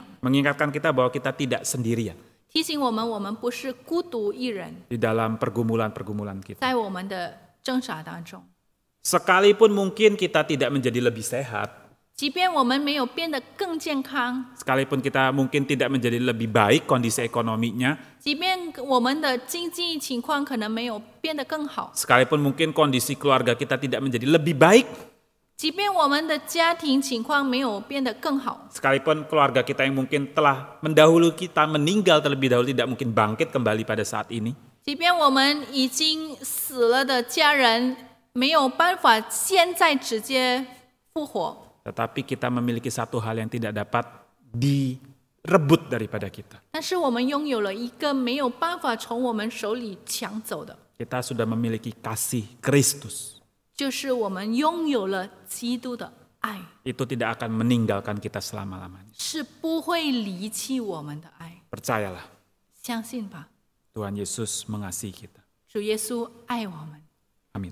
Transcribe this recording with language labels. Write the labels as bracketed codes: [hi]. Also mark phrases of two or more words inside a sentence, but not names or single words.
[id] Mengingatkan kita bahwa kita tidak sendirian [zh] 提醒我们不是孤独一人， [id] di dalam pergumulan-pergumulan kita. [zh] 在我们的挣扎当中， [id] Sekalipun mungkin kita tidak menjadi lebih sehat, [zh] 即便我们没有变得更健康， [id] sekalipun kita mungkin tidak menjadi lebih baik kondisi ekonominya, [zh] 即便我们的经济情况可能没有变得更好， [id] sekalipun mungkin kondisi keluarga kita tidak menjadi lebih baik, [zh] 即便我们的家庭情况没有变得更好， [id] sekalipun keluarga kita yang mungkin telah mendahulu kita meninggal terlebih dahulu tidak mungkin bangkit kembali pada saat ini, [zh] 即便我们已经死了的家人没有办法现在直接复活， [id] tetapi kita memiliki satu hal yang tidak dapat direbut daripada kita. [zh] 但是我们拥有了一个没有办法从我们手里抢走的， [id] Kita sudah memiliki kasih Kristus. [zh] 就是我们拥有了基督的爱， [id] Itu tidak akan meninggalkan kita selama-lamanya. [zh] 是不会离弃我们的爱。 [id] Percayalah, [zh] 相信吧， [id] Tuhan Yesus mengasihi kita. [zh] 主耶稣爱我们。 [id] Amin.